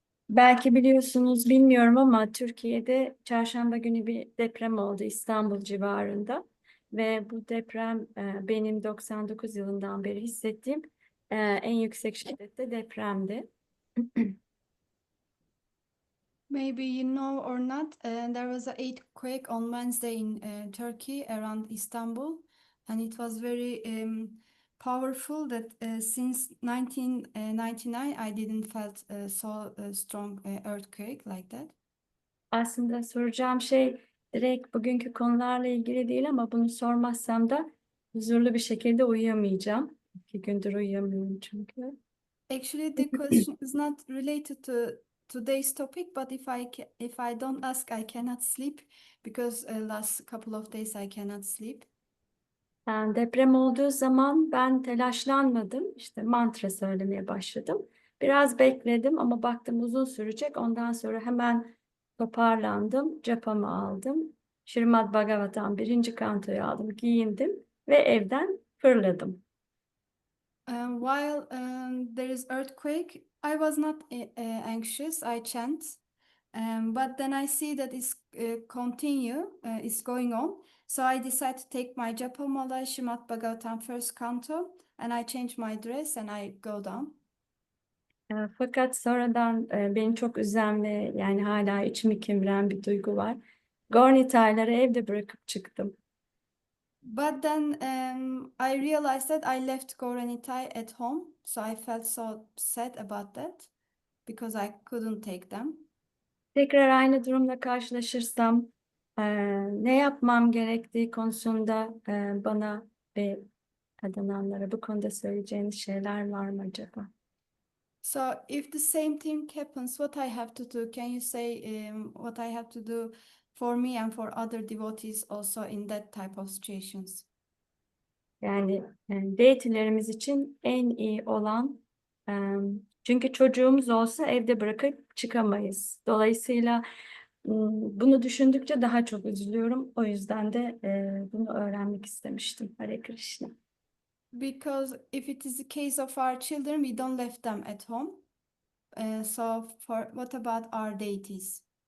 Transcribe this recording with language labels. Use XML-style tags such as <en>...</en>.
<tr>Belki biliyorsunuz, bilmiyorum ama Türkiye'de çarşamba günü bir deprem oldu İstanbul civarında. Ve bu deprem benim 99 yılından beri hissettiğim en yüksek şiddette depremdi.</tr> <en>Maybe you know or not, there was an earthquake on Wednesday in Turkey around Istanbul, and it was very powerful that since 1999 I didn't felt so strong earthquake like that.</en> <tr>Aslında soracağım şey direkt bugünkü konularla ilgili değil ama bunu sormazsam da huzurlu bir şekilde uyuyamayacağım. 2 gündür uyuyamıyorum çünkü. Actually, the question is not related to today's topic, but if I don't ask, I cannot sleep because last couple of days I cannot sleep. Yani deprem olduğu zaman ben telaşlanmadım. İşte mantra söylemeye başladım. Biraz bekledim ama baktım uzun sürecek. Ondan sonra hemen toparlandım. Japamı aldım. Śrīmad Bhagavatam 1. kantoyu aldım. Giyindim ve evden fırladım.</tr> <en>While there is earthquake, I was not anxious. I chant, but then I see that it's it's going on. So I decide to take my Japamala Śrīmad Bhagavatam first canto, and I change my dress and I go down.</en> <tr>Fakat sonradan beni çok üzen ve yani hala içimi kemiren bir duygu var. Gornitayları evde bırakıp çıktım.</tr> <en>But then I realized that I left Goranitai at home, so I felt so sad about that because I couldn't take them.</en> <tr>Tekrar aynı durumla karşılaşırsam ne yapmam gerektiği konusunda bana ve kadınlara bu konuda söyleyeceğiniz şeyler var mı acaba?</tr> <en>So if the same thing happens, what I have to do? Can you say what I have to do for me and for other devotees also in that type of situations?</en> <tr>Yani deity'lerimiz için en iyi olan çünkü çocuğumuz olsa evde bırakıp çıkamayız. Dolayısıyla bunu düşündükçe daha çok üzülüyorum. O yüzden de bunu öğrenmek istemiştim. Hare Krishna.</tr> <en>Because if it is the case of our children, we don't leave them at home. So what about our deities?</en>